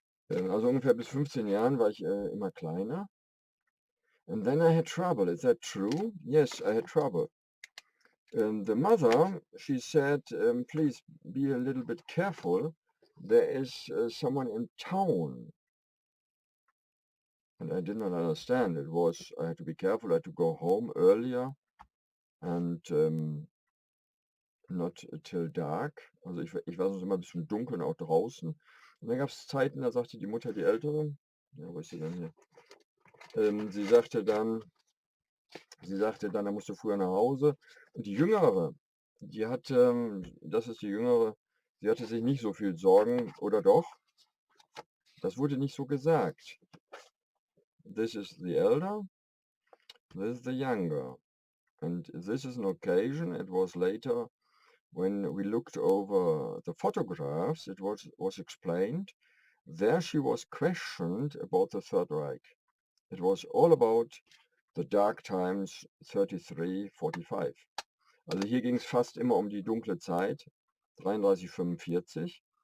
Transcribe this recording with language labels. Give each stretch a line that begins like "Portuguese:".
German: Also ungefähr bis 15 Jahren war ich immer kleiner.
English: And then I had trouble. Is that true? Yes, I had trouble. The mother, she said, please be a little bit careful. There is someone in town. And I did not understand. It was, I had to be careful. I had to go home earlier and not till dark.
German: Also ich war sonst immer ein bisschen dunkel und auch draußen. Und dann gab es Zeiten, da sagte die Mutter, die Ältere, ja, wo ist sie denn hier? Sie sagte dann, da musst du früher nach Hause. Und die Jüngere, die hatte, das ist die Jüngere, sie hatte sich nicht so viel Sorgen, oder doch? Das wurde nicht so gesagt.
English: This is the elder, this is the younger. And this is an occasion, it was later when we looked over the photographs, it was explained. There she was questioned about the Third Reich. It was all about the dark times 33, 45.
German: Also hier ging es fast immer um die dunkle Zeit, 33, 45.